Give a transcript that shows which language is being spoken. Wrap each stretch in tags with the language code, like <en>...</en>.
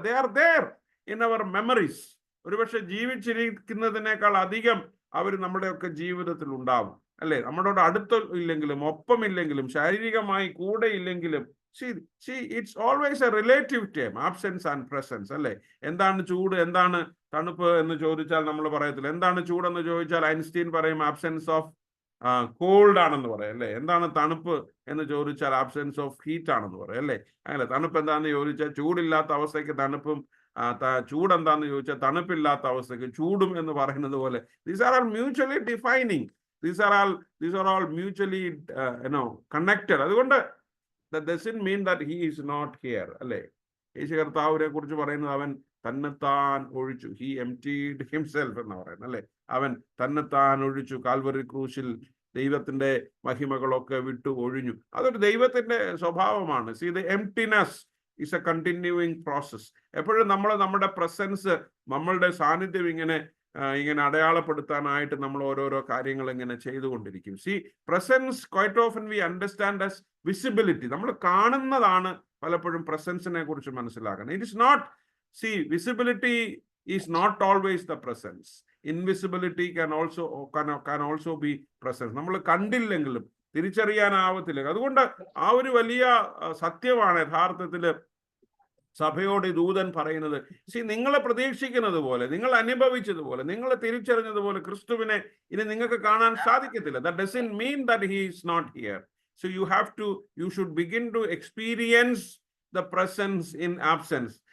<en>They are there in our memories.</en> <ml>ഒരുപക്ഷെ ജീവിച്ചിരിക്കുന്നതിനേക്കാൾ അധികം അവർ നമ്മുടെയൊക്കെ ജീവിതത്തിൽ ഉണ്ടാവും, അല്ലെ? നമ്മളോട് അടുത്തില്ലെങ്കിലും ഒപ്പമില്ലെങ്കിലും ശാരീരികമായി കൂടെ ഇല്ലെങ്കിലും.</ml> <en>See, it's always a relative term, absence and presence, അല്ലെ?</en> <ml>എന്താണ് ചൂട്, എന്താണ് തണുപ്പ് എന്ന് ചോദിച്ചാൽ നമ്മൾ പറയത്തില്ല. എന്താണ് ചൂടെന്ന് ചോദിച്ചാൽ ഐൻസ്റ്റീൻ പറയും</ml> <en>absence of cold</en> <ml>ആണെന്ന് പറയാം, അല്ലെ? എന്താണ് തണുപ്പ് എന്ന് ചോദിച്ചാൽ</ml> <en>absence of heat</en> <ml>ആണെന്ന് പറയാം, അല്ലെ? അങ്ങനെ തണുപ്പ് എന്താണെന്ന് ചോദിച്ചാൽ ചൂടില്ലാത്ത അവസ്ഥയ്ക്ക് തണുപ്പും, ചൂടെന്താന്ന് ചോദിച്ചാൽ തണുപ്പില്ലാത്ത അവസ്ഥയ്ക്ക് ചൂടും എന്ന് പറയുന്നത് പോലെ.</ml> <en>These are all mutually defining. These are all mutually connected.</en> <ml>അതുകൊണ്ട്</ml> <en>that doesn't mean that he is not here, അല്ലെ?</en> <ml>യേശു കർത്താവിനെ കുറിച്ച് പറയുന്നത് അവൻ തന്നെത്താൻ ഒഴിച്ചു.</ml> <en>He emptied himself</en> <ml>എന്ന് പറയുന്നത്, അല്ലെ? അവൻ തന്നെത്താൻ ഒഴിച്ചു. കാൽവറി ക്രൂശിൽ ദൈവത്തിന്റെ മഹിമകളൊക്കെ വിട്ടു ഒഴിഞ്ഞു. അതൊരു ദൈവത്തിന്റെ സ്വഭാവമാണ്.</ml> <en>See, the emptiness is a continuing process.</en> <ml>എപ്പോഴും നമ്മൾ നമ്മുടെ പ്രസൻസ്, നമ്മളുടെ സാന്നിധ്യം ഇങ്ങനെ അടയാളപ്പെടുത്താനായിട്ട് നമ്മൾ ഓരോരോ കാര്യങ്ങൾ ഇങ്ങനെ ചെയ്തുകൊണ്ടിരിക്കും.</ml> <en>See, presence quite often we understand as visibility.</en> <ml>നമ്മൾ കാണുന്നതാണ് പലപ്പോഴും പ്രസൻസിനെ കുറിച്ച് മനസ്സിലാക്കണം.</ml> <en>It is not, see, visibility is not always the presence. Invisibility can also be presence.</en> <ml>നമ്മൾ കണ്ടില്ലെങ്കിലും തിരിച്ചറിയാനാവത്തില്ല. അതുകൊണ്ട് ആ ഒരു വലിയ സത്യമാണ് യഥാർത്ഥത്തിൽ സഭയോട് ദൂതൻ പറയുന്നത്. നിങ്ങളെ പ്രതീക്ഷിക്കുന്നത് പോലെ, നിങ്ങൾ അനുഭവിച്ചതുപോലെ, നിങ്ങൾ തിരിച്ചറിഞ്ഞതുപോലെ ക്രിസ്തുവിനെ ഇനി നിങ്ങൾക്ക് കാണാൻ സാധിക്കത്തില്ല.</ml> <en>That doesn't mean that he is not here. So you should begin to experience the presence in absence.</en>